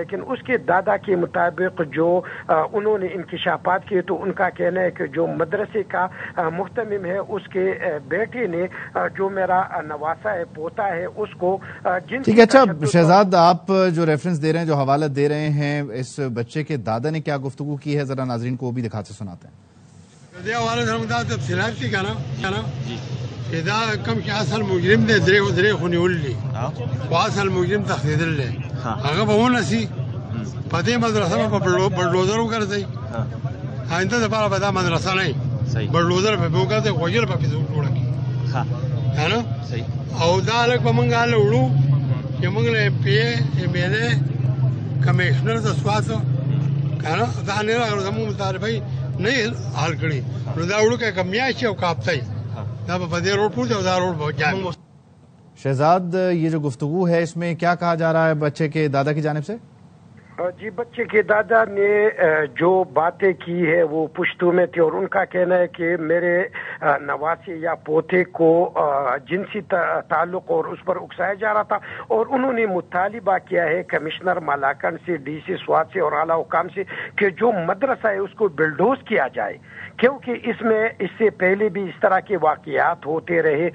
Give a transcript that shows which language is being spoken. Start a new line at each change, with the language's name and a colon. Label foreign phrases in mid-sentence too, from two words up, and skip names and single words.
Urdu: لیکن اس کے دادا کے مطابق جو انہوں نے انکشافات کیے تو ان کا کہنا ہے کہ جو مدرسے کا محتمم ہے اس کے بیٹے نے جو میرا نواسا ہے پوتا ہے اس کو ٹھیک ہے. اچھا شہزاد آپ جو ریفرنس دے رہے ہیں جو حوالہ دے رہے ہیں اس بچے کے دادا نے کیا گفتگو کی ہے ذرا ناظرین کو وہ بھی دکھاتے سناتے ہیں.
Pashto: دا کم چې اصل مجرم دی درې خونې وللی خو اصل مجرم تښتېدلی هغه به ونسي په دې مدرسه به بلډوزر وګرځئ آینده دپاره به دا مدرسه نه وي بلډوزر به وګرځئ غوجل به پې جوړه کړي که او دا هلک به موږ هله وړو چې موږ له MPA MLA کمیشنر د سواتو که نه دا نه راغلو زموږ مطالبه نه حل کړي نو دا وړو که میاشتې او که هفته
Urdu: شہزاد یہ جو گفتگو ہے اس میں کیا کہا جا رہا ہے بچے کے دادا کی جانب سے؟ جی بچے کے دادا نے جو باتیں کی ہے وہ پشتو میں تھی اور ان کا کہنا ہے کہ میرے نواسے یا پوتے کو جنسی تعلق اور اس پر اکسایا جا رہا تھا، اور انہوں نے مطالبہ کیا ہے کمشنر ملاکنڈ سے، DC سوات سے اور اعلیٰ حکام سے کہ جو مدرسہ ہے اس کو بلڈوز کیا جائے، کیونکہ اس سے پہلے بھی اس طرح کے واقعات ہوتے رہے.